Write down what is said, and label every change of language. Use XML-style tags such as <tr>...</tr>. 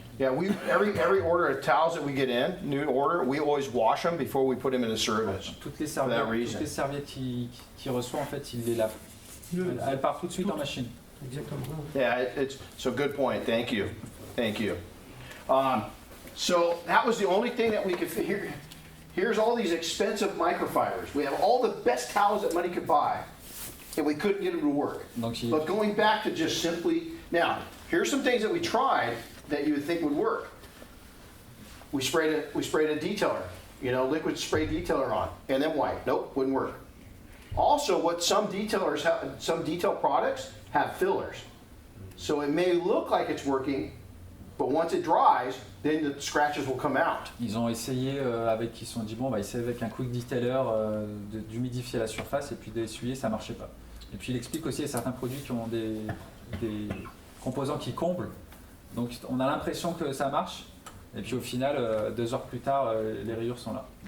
<en>Yeah, every order of towels that we get in, new order, we always wash them before we put them into service.</en> <fr>toutes les</fr> <en>that reason.</en> <fr>serviettes qu'il reçoit, en fait, il les lave. Elles partent tout de suite en machine. Exactement.</fr> <en>Yeah, so good point. Thank you. Thank you. So that was the only thing that we could figure. Here's all these expensive microfibers. We have all the best towels that money could buy, and we couldn't get them to work.</en> <fr>Donc,</fr> <en>But going back to just simply, now, here's some things that we tried that you would think would work. We sprayed a detailer, liquid spray detailer on, and then white. Nope, wouldn't work. Also, what some detailers have, some detail products have fillers. So it may look like it's working, but once it dries, then the scratches will come out.</en> <fr>Ils ont essayé ils se sont dit bon, on va essayer avec un quick detailer d'humidifier la surface et puis d'essuyer, ça marchait pas. Et puis il explique aussi qu'il y a certains produits qui ont des composants qui comblent. Donc on a l'impression que ça marche, et puis au final, 2 heures plus tard, les rayures sont là.</fr>